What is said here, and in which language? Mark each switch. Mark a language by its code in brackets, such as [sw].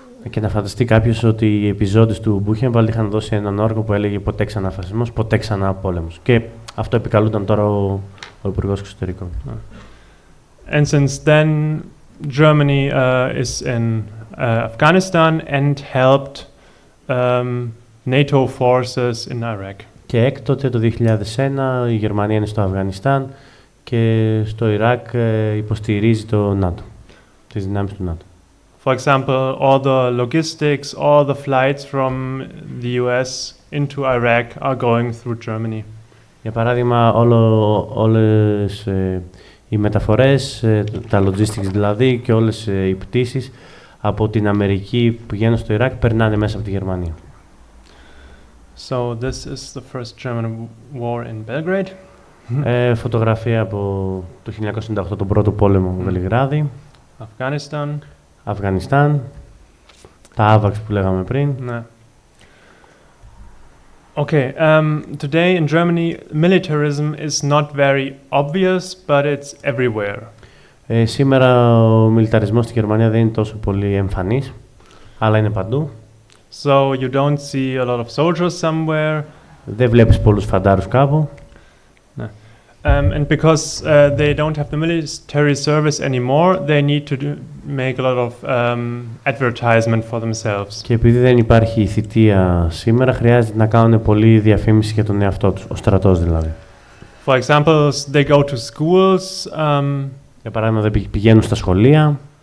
[el] Και να φανταστεί κάποιος ότι οι επιζώντες του Μπούχενβαλντ είχαν δώσει έναν όρκο που έλεγε ποτέ ξανά φασισμός, ποτέ ξανά πόλεμος. Και αυτό επικαλούνταν τώρα ο Υπουργός Εξωτερικών. [en] And since then, Germany is in Afghanistan and helped NATO forces in Iraq. [el] Και έκτοτε το 2001 η Γερμανία είναι στο Αφγανιστάν και στο Ιράκ υποστηρίζει το ΝΑΤΟ, τις δυνάμεις του ΝΑΤΟ. [en] For example, all the logistics, all the flights from the US into Iraq are going through Germany. [el] Για παράδειγμα, όλες οι μεταφορές, τα logistics δηλαδή και όλες οι πτήσεις από την Αμερική που πηγαίνουν στο Ιράκ περνάνε μέσα από τη Γερμανία. [en] So this is the first German war in Belgrade. [el] Φωτογραφία από το 1998, τον πρώτο πόλεμο Βελιγράδι. Αφγανιστάν. Τα άβαξ που λέγαμε πριν. Ναι. [en] Okay, today in Germany, militarism is not very obvious, but it's everywhere. [el] Σήμερα ο μιλιταρισμός στη Γερμανία δεν είναι τόσο πολύ εμφανής, αλλά είναι παντού. [en] So you don't see a lot of soldiers somewhere. [el] Δεν βλέπεις πολλούς φαντάρους κάπου. [en] And because they don't have the military service anymore, they need to make a lot of advertisement for themselves. [el] Και επειδή δεν υπάρχει θητεία σήμερα, χρειάζεται να κάνουν πολλή διαφήμιση για τον εαυτό τους, ο στρατός δηλαδή. [en] For example, they go to schools. [el] Για παράδειγμα, δεν πηγαίνουν στα σχολεία.